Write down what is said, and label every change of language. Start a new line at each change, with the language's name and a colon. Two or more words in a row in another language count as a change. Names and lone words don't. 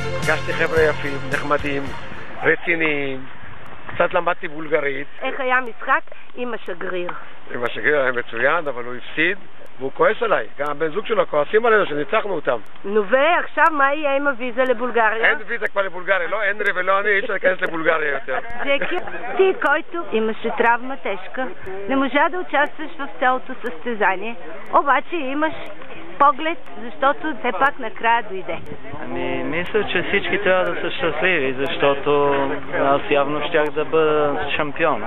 Hebrew: פגשתי חבר'ה יפים, נחמדים, רציניים, קצת למדתי בולגרית. איך היה משחק עם השגריר? עם השגריר היה מצוין, אבל הוא הפסיד, והוא כועס עליי. גם הבן זוג שלו כועסים עלינו שניצחנו אותם. נו ועכשיו מה יהיה עם הוויזה לבולגריה? אין ויזה כבר לבולגריה, לא הנרי ולא אני, אי אפשר להיכנס לבולגרия יותר.
Bulgarian: Ти, който имаше травма тежка, не можа да участваш в цялото състезание, обаче имаш поглед, защото все пак накрая дойде. Ами, мисля, че всички трябва да са щастливи, защото аз явно щях да бъда шампион.